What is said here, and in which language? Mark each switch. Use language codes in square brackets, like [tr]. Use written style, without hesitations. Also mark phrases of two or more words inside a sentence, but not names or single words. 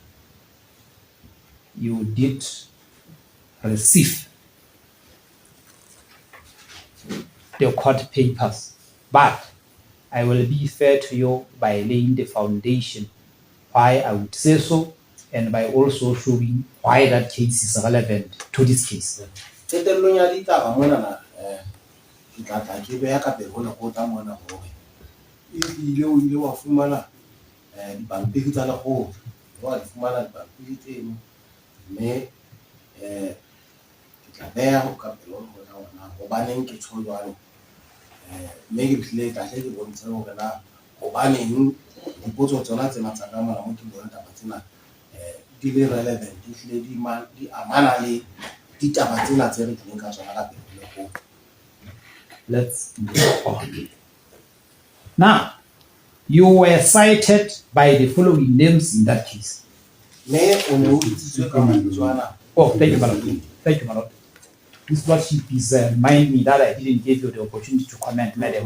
[en] you did receive the court papers, but I will be fair to you by laying the foundation why I would say so, and by also showing why that case is relevant to this case. [st] Qetellong ya ditaba mona na ke tla tla ke beha ka pele go tla mona gore ile o ile wa fumana dipampiri tsa legoro wa di fumana dipampiri tseno mme ke tla beha go ka pele go tla ona gobaneng ke tsho jwalo mme ke tlile ka tle ke bontshe gore na gobaneng dipotso tsona tsena tsa ka mona mo ke bona taba tsena di le relevant di tlile di amana le ditaba tsena tse re tlileng ka tsona ka pele go. [en] Let's move on. Now, you were cited by the following names in that case. Oh, thank you, my lord. Thank you, my lord. This lordship is remind me that I didn't give you the opportunity to comment, madam.